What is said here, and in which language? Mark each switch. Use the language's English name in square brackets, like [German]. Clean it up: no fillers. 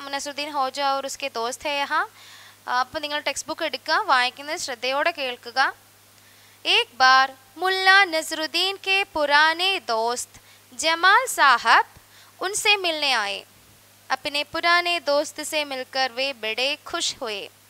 [Hindi] Nasruddin Hodja और उसके दोस्त है यहाँ. [Malayalam] അപ്പോൾ നിങ്ങൾ ടെക്സ്റ്റ് ബുക്ക് എടുക്കുക, വായിക്കുന്നത് ശ്രദ്ധയോടെ കേൾക്കുക. [Hindi] एक बार मुल्ला नसरुद्दीन के पुराने दोस्त जमाल साहब उनसे मिलने आए. अपने पुराने दोस्त से मिलकर वे बड़े खुश हुए.